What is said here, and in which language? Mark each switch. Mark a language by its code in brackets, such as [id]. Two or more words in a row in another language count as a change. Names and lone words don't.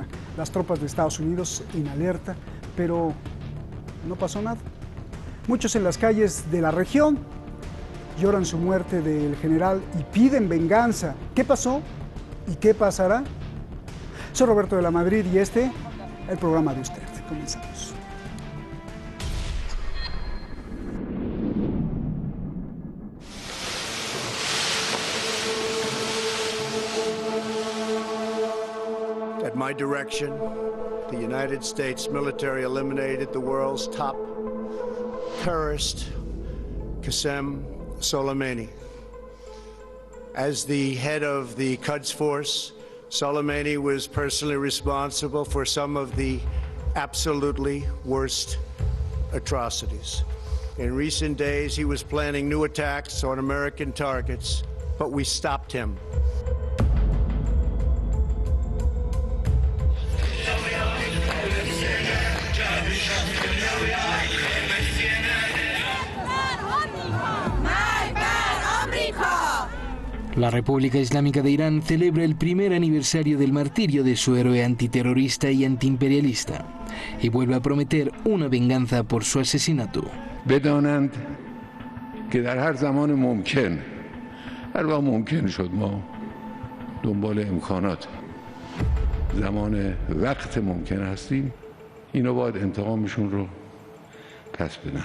[es] Las tropas de Estados Unidos en alerta, pero no pasó nada. Muchos en las calles de la región lloran su muerte del general y piden venganza. ¿Qué pasó y qué pasará? Soy Roberto de la Madrid y este, el programa de usted. Comenzamos. [en] At my direction, the United States military eliminated the world's top terrorist, Qasem Soleimani. As the head of the Quds Force, Soleimani was personally responsible for some of the absolutely worst atrocities. In recent days, he was planning new attacks on American targets, but we stopped him. [es] La República Islámica de Irán celebra el primer aniversario del martirio de su héroe antiterrorista y antiimperialista y vuelve a prometer una venganza por su asesinato. [fa] بدانند که در هر زمان ممکن هر وقت ممکن شد ما دنبال امکانات زمان وقت ممکن هستیم اینو باید انتقامشون رو پس بدن.